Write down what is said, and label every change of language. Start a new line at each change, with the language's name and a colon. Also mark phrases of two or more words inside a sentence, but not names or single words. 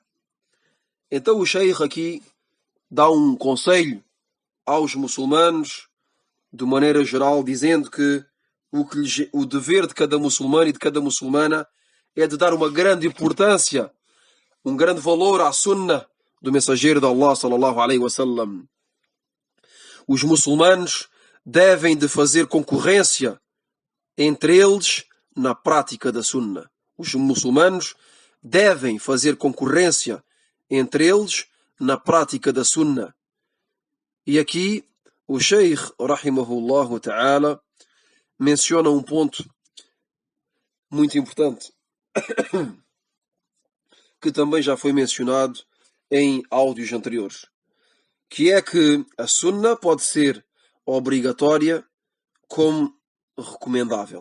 Portuguese: Então o Sheikh aqui dá um conselho aos muçulmanos, de maneira geral, dizendo que o dever de cada muçulmano e de cada muçulmana é de dar uma grande importância, um grande valor à sunna do mensageiro de Allah,
Arabic: صلى الله عليه وسلم.
Portuguese: Os muçulmanos devem de fazer concorrência entre eles na prática da sunna. Os muçulmanos devem fazer concorrência entre eles na prática da sunna. E aqui o Sheikh,
Arabic: رحمه الله تعالى,
Portuguese: menciona um ponto muito importante que também já foi mencionado em áudios anteriores, que é que a sunna pode ser obrigatória como recomendável.